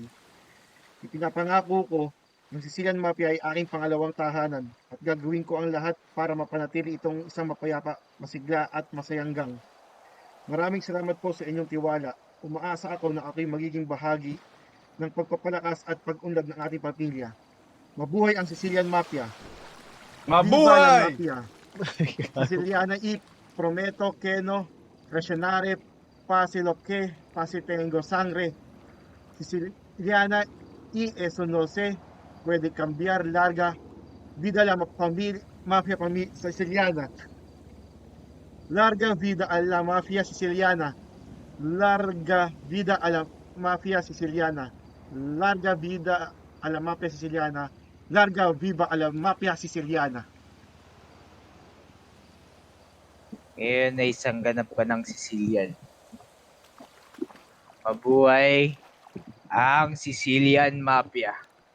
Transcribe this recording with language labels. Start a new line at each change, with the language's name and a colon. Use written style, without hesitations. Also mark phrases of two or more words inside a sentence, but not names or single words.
Filipino: Ipinapangako ko ng Sicilian Mafia ay aking pangalawang tahanan at gagawin ko ang lahat para mapanatili itong isang mapayapa, masigla at masayang gang. Maraming salamat po sa inyong tiwala. Umaasa ako na ako'y magiging bahagi ng pagpapalakas at pag-unlad ng ating pamilya. Mabuhay ang Sicilian Mafia!
Spanish: Viva la Mafia! Siciliana prometo que no traicionare pase lo que pase tengo sangre. Siciliana y eso no se puede cambiar. Larga vida a la mafia siciliana. Larga vida a la mafia siciliana. Larga vida a la mafia siciliana. Larga vida a la mafia siciliana. Larga viva a la mafia siciliana.
Filipino: Ngayon ay isang ganap ka ng Sicilian. Mabuhay ang Sicilian Mafia.